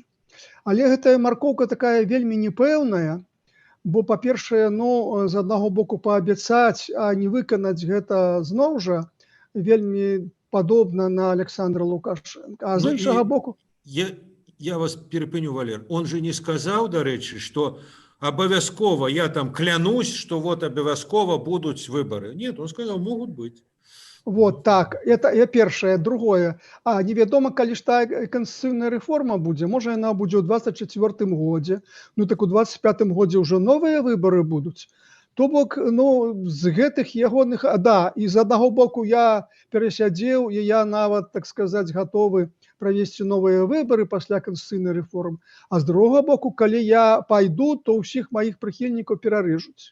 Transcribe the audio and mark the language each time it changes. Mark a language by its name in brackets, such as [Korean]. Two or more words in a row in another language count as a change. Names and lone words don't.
[Belarusian] Але гэтая маркоўка такая вельмі непэўная, бо, па-першае, ну, з аднаго боку паабяцаць, а не выканаць гэта зноў жа вельмі падобна на Александра Лукашенко. А з іншага боку... Я вас перепыню, Валер. Он же не сказаў, дарэчы, што абавязкова, [Russian] я там клянусь, что вот [Belarusian] абавязкова будуць выборы. [Russian] Нет, он сказал, могут быть. Вот так, это першае. [Belarusian] Другое, невядома, калі ж тая канстытуцыйная рэформа будзе, можа яна будзе ў 24-м годзе, ну так у 25-м годзе ўжо новыя выбары будуць. То бок, ну, з гэтых ягоных, да, і з аднаго боку я перасядзеў, і я нават, так сказаць, гатовы правесці новыя выбары пасля канстытуцыйнай рэформы, а з другога боку, калі я пайду, то ўсіх маіх прыхільнікаў перарэжуць.